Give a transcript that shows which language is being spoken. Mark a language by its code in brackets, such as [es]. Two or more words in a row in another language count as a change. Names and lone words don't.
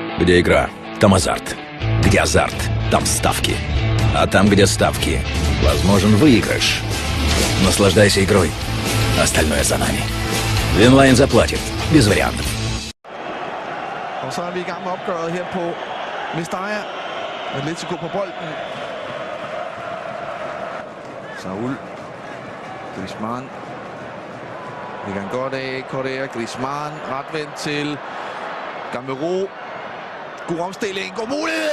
[ru] Где игра, там азарт. Где азарт, там ставки. А там, где ставки, возможен выигрыш. Наслаждайся игрой. Остальное за нами. Винлайн заплатит. Без вариантов. [da] Og så er vi i gang med opgøret her på Mestalla. Atletico på bolden. Saul. Griezmann. Ligger han godt af. Correa. Griezmann. Retvendt til Gamero. God omstilling. God mulighed.